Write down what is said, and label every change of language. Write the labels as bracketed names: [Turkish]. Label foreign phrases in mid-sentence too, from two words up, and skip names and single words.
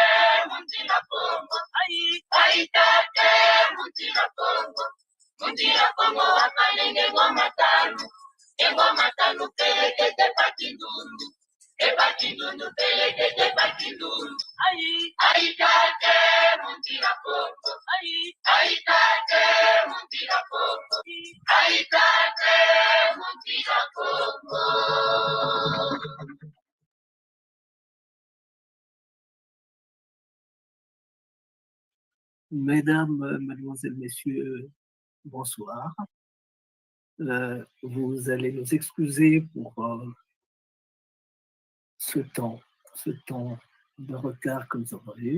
[Kongo] mundila Kongo aitate mundila Kongo wakalenge ngoma tanu pelekete pakindundu epakindundu pelekete pakindundu aitate mundila Kongo aitate mundila Kongo. [French] Mesdames, Mademoiselles, Messieurs, bonsoir. Vous allez nous excuser pour ce temps de retard que nous avons eu.